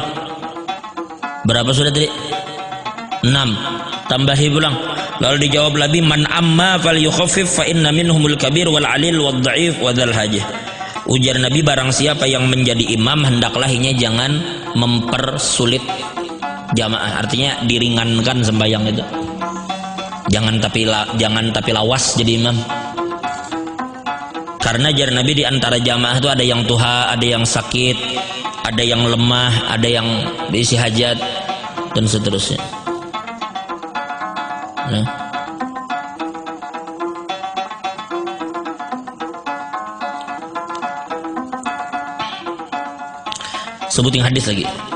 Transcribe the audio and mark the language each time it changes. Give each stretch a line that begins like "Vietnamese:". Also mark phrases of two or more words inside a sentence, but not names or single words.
Banjar: Berapa sudah tadi? 6. Tambahi pulang. Lalu dijawab lagi,
Arabic: من أم فليخفف فإن منهم الكبير والعليل والضعيف وذا الحاجة.
Banjar: Ujar Nabi, barang siapa yang menjadi imam hendaklah inya jangan mempersulit jamaah. Artinya diringankan sembahyang itu. Jangan tapi lawas jadi imam. Karena jar Nabi di antara jamaah itu ada yang tuha, ada yang sakit, ada yang lemah, ada yang berisi hajat dan seterusnya. Nah. Sebutin hadis lagi.